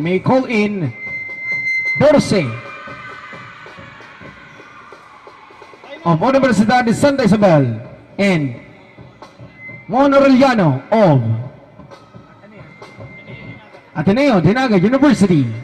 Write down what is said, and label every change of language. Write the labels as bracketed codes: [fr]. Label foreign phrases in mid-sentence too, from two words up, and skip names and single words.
[en] May call in 𝗷𝗏𝗍 of Universidad de Santa Isabel and Mon Aureliano of Ateneo de Naga University.